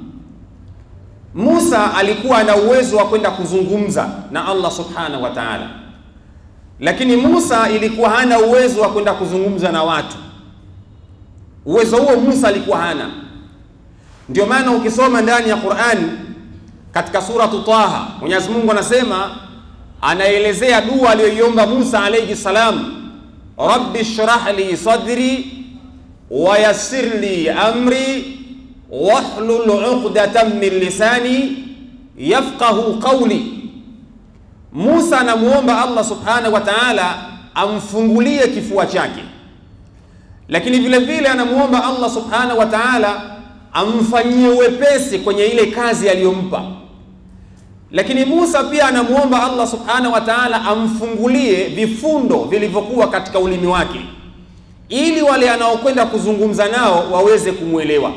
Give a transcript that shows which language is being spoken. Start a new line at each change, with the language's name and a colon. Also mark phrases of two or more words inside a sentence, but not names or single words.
Swahili: Musa alikuwa na uwezo wa kwenda kuzungumza na
Arabic: الله سبحانه وتعالى,
Swahili: lakini Musa ilikuwa hana uwezo wa kwenda kuzungumza na watu. Uwezo huo Musa alikuwa hana. Ndio maana ukisoma ndani ya Qur'an katika suratu Taha, Mwenyezi Mungu anasema, anaelezea dua aliyoiomba Musa
Arabic: عليه السلام, رب اشرح لي صدري ويسر لي أمري واحلل عقدة من لساني يفقهوا قولي.
Swahili: Musa anamuomba
Arabic: الله سبحانه وتعالى
Swahili: amfungulie kifua chake, lakini vile vile anamuomba
Arabic: الله سبحانه وتعالى
Swahili: amfanyie wepesi kwenye ile kazi aliyompa. Lakini Musa pia anamuomba
Arabic: الله سبحانه وتعالى
Swahili: amfungulie vifundo vilivyokuwa katika ulimi wake, ili wale anaokwenda kuzungumza nao waweze kumuelewa.